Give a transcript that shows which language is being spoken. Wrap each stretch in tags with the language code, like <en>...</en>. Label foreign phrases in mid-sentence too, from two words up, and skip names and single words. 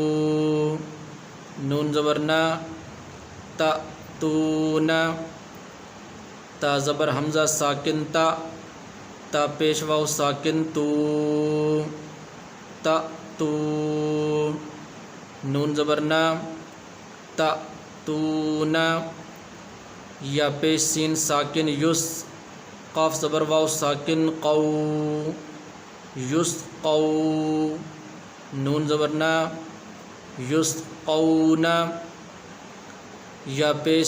<ur>نون زبر نا، تا تو نا، تا زبر حمزہ ساکن تا، تا پیش واو ساکن تو، تا تو، نون زبر نا، تا تو نا، یا پیش سین ساکن یس، قاف زبر واو ساکن قو، یس قو، نون زبر نا، یس قونا، یا پیش</ur>